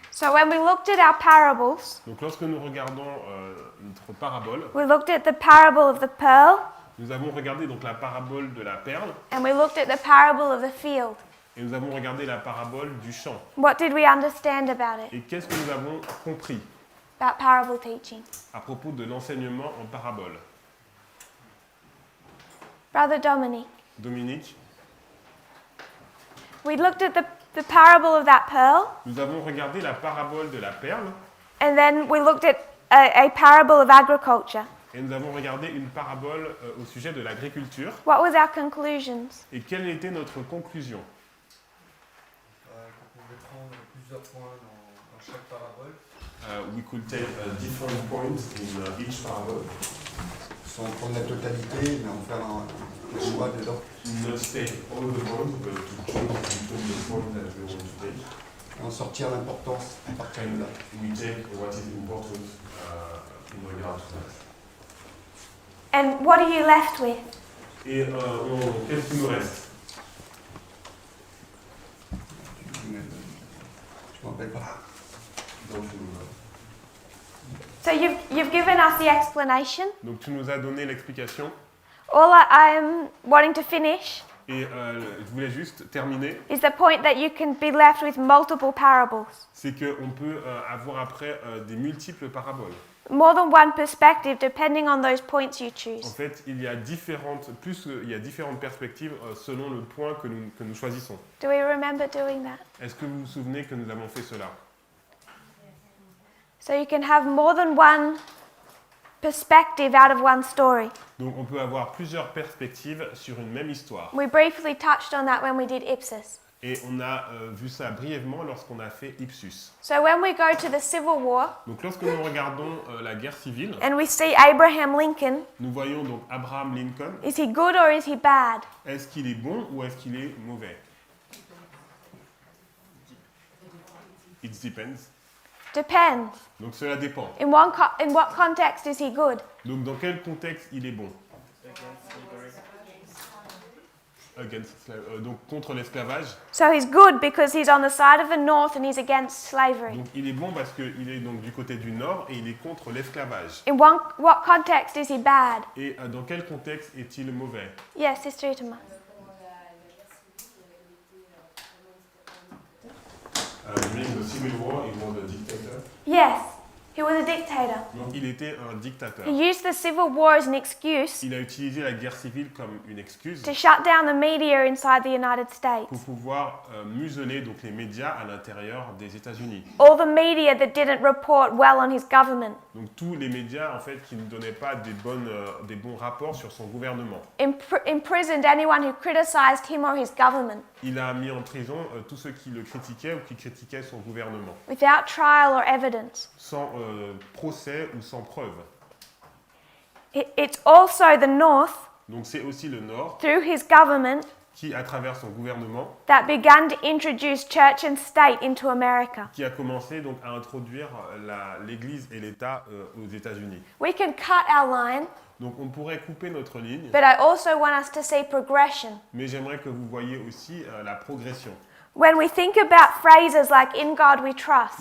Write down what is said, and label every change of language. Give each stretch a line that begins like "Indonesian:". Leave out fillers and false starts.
English: So when we looked at our parables,
French: Donc lorsque nous regardons notre parabole,
English: we looked at the parable of the pearl
French: nous avons regardé donc la parabole de la perle
English: and we looked at the parable of the field.
French: et nous avons regardé la parabole du champ.
English: What did we understand about it?
French: Et qu'est-ce que nous avons compris
English: About parable teaching?
French: à propos de l'enseignement en parabole?
English: Brother Dominic,
French: Dominique,
English: we looked at the parable of that pearl,
French: nous avons regardé la parabole de la perle
English: and then we looked at a parable of agriculture.
French: et nous avons regardé une parabole au sujet de l'agriculture.
English: What was our conclusions?
French: Et quelle était notre conclusion? On pouvait prendre plusieurs points dans chaque parabole.
English: We could take different points in each parable.
French: Sans prendre la totalité, mais en faire un choix dedans.
English: Not take all the points, but to choose between the points that we want to take.
French: Et en sortir l'importance à partir de là.
English: We take what is important in regard to that. And what are you left with?
French: Et qu'est-ce qui nous reste? Je ne m'en rappelle pas. Donc,
English: So you've given us the explanation.
French: donc tu nous as donné l'explication.
English: All I'm wanting to finish
French: Et je voulais juste terminer.
English: is the point that you can be left with multiple parables.
French: C'est qu'on peut avoir après des multiples paraboles.
English: more than one perspective depending on those points you
French: En
English: choose.
French: fait, il y a différentes perspectives selon le point que nous choisissons.
English: Do we remember doing that?
French: Est-ce que vous vous souvenez que nous avons fait cela?
English: So you can have more than one perspective out of one story.
French: Donc on peut avoir plusieurs perspectives sur une même histoire.
English: We briefly touched on that when we did Ipsos.
French: Et on a vu ça brièvement lorsqu'on a fait Ipsus.
English: So when we go to the Civil War
French: Donc lorsque nous regardons la guerre civile,
English: and we see Abraham Lincoln,
French: nous voyons donc Abraham Lincoln.
English: is he good or is he bad?
French: Est-ce qu'il est bon ou est-ce qu'il est mauvais?
English: It depends. Depends.
French: Donc cela dépend.
English: In what context is he good?
French: Donc dans quel contexte il est bon? Donc contre l'esclavage.
English: So he's good because he's on the side of the North and he's against slavery.
French: Donc il est bon parce qu'il est donc du côté du nord et il est contre l'esclavage.
English: In what context is he bad?
French: Et dans quel contexte est-il mauvais?
English: Yes, Sister Itama. During the Civil War, he was a dictator. Yes, he was a dictator.
French: Donc il était un dictateur.
English: He used the Civil War as an excuse
French: Il a utilisé la guerre civile comme une excuse
English: to shut down the media inside the United States.
French: pour pouvoir museler donc les médias à l'intérieur des États-Unis.
English: All the media that didn't report well on his government.
French: Donc tous les médias en fait qui ne donnaient pas des bons rapports sur son gouvernement.
English: Imprisoned anyone who criticized him or his government
French: Il a mis en prison tous ceux qui le critiquaient ou qui critiquaient son gouvernement,
English: without trial or evidence.
French: sans procès ou sans preuve.
English: It's also the North,
French: Donc c'est aussi le Nord
English: through his government,
French: qui, à travers son gouvernement,
English: that began to introduce church and state into America.
French: qui a commencé donc à introduire l'Église et l'État aux États-Unis.
English: We can cut our line,
French: Donc on pourrait couper notre ligne,
English: but I also want us to see progression.
French: mais j'aimerais que vous voyiez aussi la progression.
English: When we think about phrases like "in God we trust",